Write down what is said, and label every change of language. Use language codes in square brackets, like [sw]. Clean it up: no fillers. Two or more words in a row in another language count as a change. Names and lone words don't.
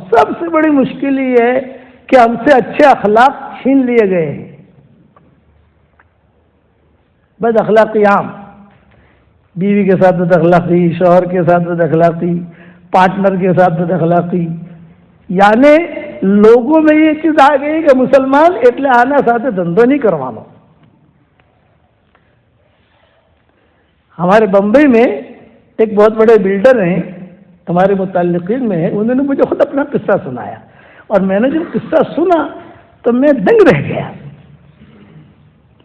[ur] سب سے بڑی مشکل یہ ہے کہ ہم سے اچھے اخلاق چھین لیے گئے ہیں. بد اخلاقی عام، بیوی کے ساتھ بد اخلاقی، شوہر کے ساتھ بد اخلاقی، پارٹنر کے ساتھ بد اخلاقی. یعنی لوگوں میں یہ چیز آ گئی کہ مسلمان [gu] એટલે આના સાથે ધંધો [ur] نہیں કરવાનો. ہمارے بمبئی میں ایک بہت بڑے بلڈر ہیں، ہمارے متعلقین میں ہیں، انہوں نے مجھے خود اپنا قصہ سنایا، اور میں نے جب قصہ سنا تو میں دنگ رہ گیا.